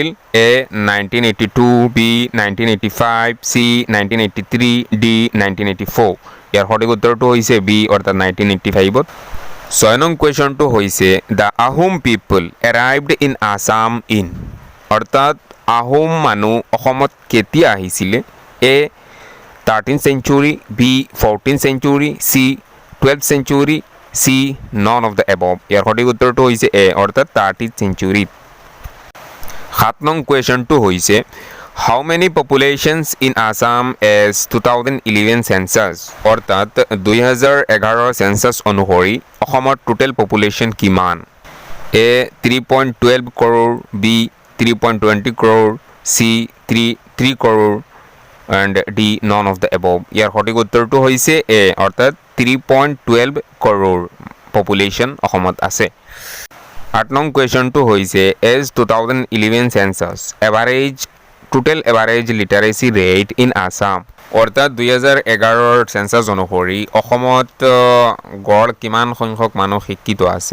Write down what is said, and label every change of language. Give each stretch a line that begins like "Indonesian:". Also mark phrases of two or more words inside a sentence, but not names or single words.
Assamese: এ 1982, বি 1985, চি 1983, ডি 1984। ইয়াৰ সঠিক উত্তৰটো হৈছে বি অৰ্থাৎ 1985ত।
English: 6
Assamese: নং কুৱেশ্যনটো হৈছে
English: the Ahom people arrived in Assam in.
Assamese: অৰ্থাৎ আহোম মানুহ অসমত কেতিয়া আহিছিলে?
English: এ 13th century, B 14th century, C 12th century, C none of the above।
Assamese: ইয়াৰ সঠিক উত্তৰটো হৈছে এ অৰ্থাৎ
English: 13th century। 7
Assamese: নং কুৱেশ্যনটো হৈছে
English: how many populations in Assam as 2011 census.
Assamese: অৰ্থাৎ 2011 চেঞ্চাছ অনুসৰি অসমৰ
English: total population
Assamese: কিমান?
English: এ 3.12 crore, বি 3.20 crore, চি 3 crore and D none of the above।
Assamese: ইয়াৰ সঠিক উত্তৰটো হৈছে এ অৰ্থাৎ 3.12 crore পপুলেশ্যন অসমত আছে।
English: 8
Assamese: নং কুৱেশ্যনটো হৈছে
English: as 2011 census total average literacy rate in Assam.
Assamese: অৰ্থাৎ 2011 চেঞ্চাছ অনুসৰি অসমত গড় কিমান সংখ্যক মানুহ শিক্ষিত আছে?